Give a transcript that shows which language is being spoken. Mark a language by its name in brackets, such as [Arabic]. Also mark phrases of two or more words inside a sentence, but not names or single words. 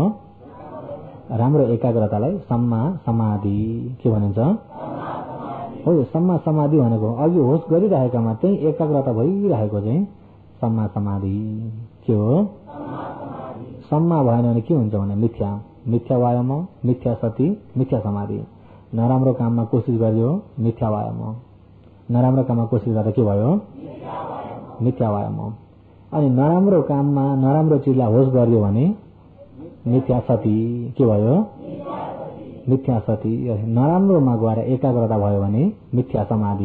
[Nepali] राम्रो एकाग्रतालाई [Pali] सम्मा समाधि [Nepali] के भनिन्छ? हो यो [Pali] सम्मा समाधि [Nepali] भनेको अघि होस गरिरहेकामा चाहिँ एकाग्रता भइरहेको चाहिँ [Pali] सम्मा समाधि। [Nepali] के हो? सम्मा भएन भने के हुन्छ भने [Pali] मिथ्या, मिथ्या वायाम, मिथ्या सति, मिथ्या समाधि। [Nepali] नराम्रो काममा कोसिस गर्यो [Pali] मिथ्या वायाम, [Nepali] नराम्रो काममा कोसिस गर्दा के भयो? [Pali] मिथ्या वायाम। [Nepali] अनि नराम्रो काममा नराम्रो चिजलाई होस गर्यो भने [Pali] मिथ्या सति। [Nepali] के भयो? [Pali] मिथ्या सति। [Nepali] नराम्रोमा गएर एकाग्रता भयो भने [Pali] मिथ्या समाधि।